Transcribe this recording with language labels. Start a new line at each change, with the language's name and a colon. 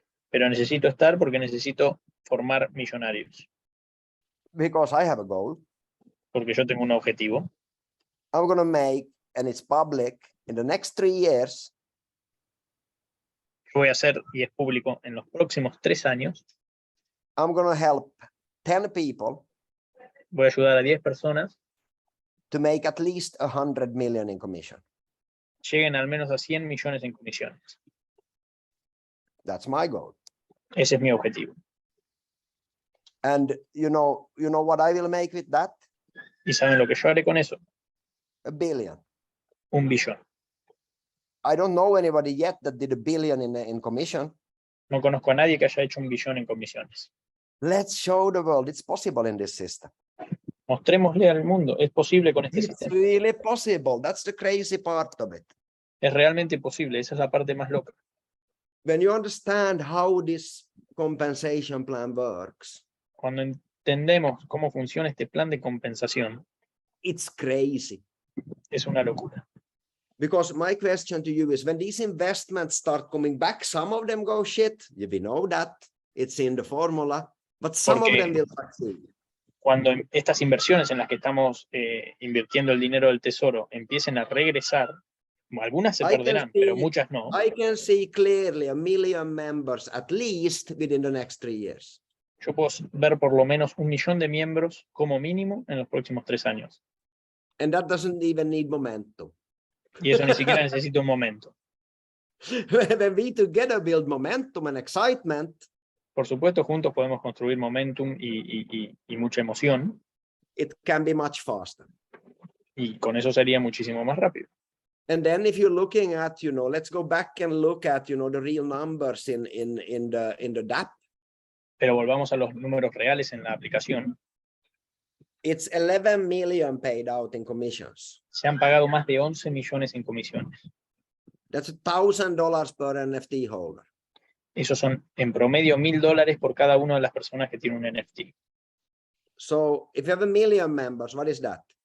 Spanish: Pero necesito estar porque necesito formar millonarios.
English: Because I have a goal.
Spanish: Porque yo tengo un objetivo.
English: I'm going to make, and it's public, in the next 3 years,
Spanish: Yo voy a hacer, y es público, en los próximos 3 años,
English: I'm going to help 10 people
Spanish: voy a ayudar a 10 personas,
English: to make at least 100 million in commission.
Spanish: lleguen al menos a 100 millones en comisiones.
English: That's my goal.
Spanish: Ese es mi objetivo.
English: And you know what I will make with that?
Spanish: ¿Y saben lo que yo haré con eso?
English: $1 billion.
Spanish: 1 billón.
English: I don't know anybody yet that did $1 billion in commission.
Spanish: No conozco a nadie que haya hecho 1 billón en comisiones.
English: Let's show the world it's possible in this system.
Spanish: Mostrémosle al mundo, es posible con este
English: It's
Spanish: sistema.
English: really possible. That's the crazy part of it.
Spanish: Es realmente posible, esa es la parte más loca.
English: When you understand how this compensation plan works,
Spanish: Cuando entendemos cómo funciona este plan de compensación,
English: it's crazy.
Spanish: es una locura.
English: Because my question to you is, when these investments start coming back, some of them go shit. We know that. It's in the formula. But some of them will succeed.
Spanish: Cuando estas inversiones en las que estamos invirtiendo el dinero del tesoro empiecen a regresar, algunas se perderán, pero muchas no.
English: I can see clearly 1 million members at least within the next 3 years.
Spanish: Yo puedo ver por lo menos 1 millón de miembros como mínimo en los próximos 3 años.
English: And that doesn't even need momentum.
Spanish: Y eso ni siquiera necesita un momento.
English: When we together build momentum and excitement,
Spanish: Por supuesto, juntos podemos construir momentum y mucha emoción,
English: it can be much faster.
Spanish: y con eso sería muchísimo más rápido.
English: And then if you're looking at, let's go back and look at, the real numbers in the DAP.
Spanish: Pero volvamos a los números reales en la aplicación.
English: It's 11 million paid out in commissions.
Spanish: Se han pagado más de 11 millones en comisiones.
English: That's $1,000 per NFT holder.
Spanish: Esos son en promedio $1,000 por cada una de las personas que tienen un NFT.
English: So if you have 1 million members, what is that?